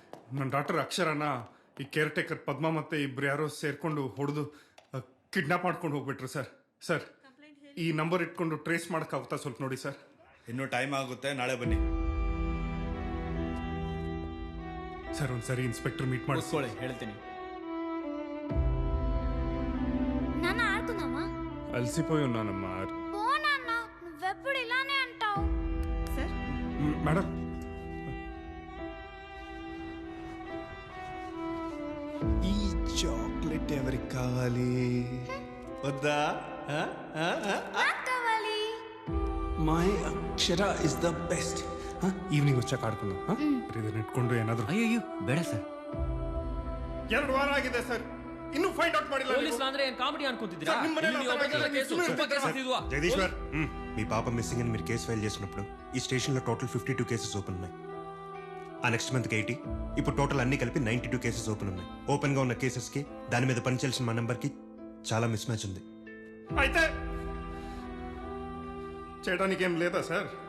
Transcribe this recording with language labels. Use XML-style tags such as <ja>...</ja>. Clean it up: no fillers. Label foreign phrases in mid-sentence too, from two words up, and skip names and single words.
<kn>ನನ್ನ ಡಾಕ್ಟರ್ ಅಕ್ಷರನ ಈ ಕೇರ್ ಟೇಕರ್ ಪದ್ಮ ಮತ್ತೆ ಇಬ್ರು ಯಾರೋ ಸೇರ್ಕೊಂಡು ಹೊಡೆದು ಕಿಡ್ನಾಪ್ ಮಾಡ್ಕೊಂಡು ಹೋಗ್ಬಿಟ್ರು ಸರ್. ಸರ್ ಈ ನಂಬರ್ ಇಟ್ಕೊಂಡು ಟ್ರೇಸ್ ಮಾಡೋಕ್ಕಾಗುತ್ತಾ ಸ್ವಲ್ಪ ನೋಡಿ ಸರ್. ಇನ್ನೂ ಟೈಮ್ ಆಗುತ್ತೆ, ನಾಳೆ ಬನ್ನಿ. ಸರ್ ಒಂದ್ಸರಿ</kn> <en>inspector meet</en> <kn>ಮಾಡಿಸ್ಕೊಳ್ಳಿ, ಹೇಳ್ತೀನಿ.</kn> <te>నాన్న ఆడుకుందామా? అలసిపోయి ఉన్నానమ్మా. పో నాన్న, నువ్వెప్పుడు ఇలానే అంటావు. సార్ మేడం ఈ చాక్లెట్ ఎవరికి కావాలి? వద్దా? కావాలి.</te> <en>my Akshara is the best.</en> <te>ఈవినింగ్ వచ్చాక ఆడుకుందాం.</te> <kn>ಇದನ್ನ ಇಟ್ಕೊಂಡು ಏನಾದ್ರು. ಅಯ್ಯೋ ಬೇಡ ಸರ್. 2 ವಾರ ಆಗಿದೆ ಸರ್, ಇನ್ನೂ</kn> <en>find out</en> <kn>ಮಾಡಿಲ್ಲ. పోలీసులు ಅಂದ್ರೆ ಏನ್ ಕಾಮಿಡಿ ಅನ್ಕೊಂತಿದ್ದೀರಾ? ಸರ್, ನಿಮ್ಮ ಮನೇಲಿ ಇಲ್ಲಿ ಒಬ್ಬ ಆತರ ಕೇಸು, ಸುಮ್ನೆ ತುಂಬ ಕೇಸಸ್ ಇರ್ತೀರಾ? ಇದ್ವಾ?</kn> <te>జగదీశ్వర్, మీ పాప మిస్సింగ్ అని మీరు కేసు ఫైల్ చేసినప్పుడు ఈ స్టేషన్లో టోటల్ 52</te> <en>cases open</en> <te>ఉన్నాయి. ఆ నెక్స్ట్ మంత్కి 80, ఇప్పుడు టోటల్ అన్ని కలిపి 92</te> <en>cases open</en> <te>ఉన్నాయి. ఓపెన్గా ఉన్న కేసెస్కి దాని మీద పనిచేయాల్సిన మా నెంబర్కి చాలా మిస్ మ్యాచ్ ఉంది. అయితే చేయడానికి ఏం లేదా సార్?</te>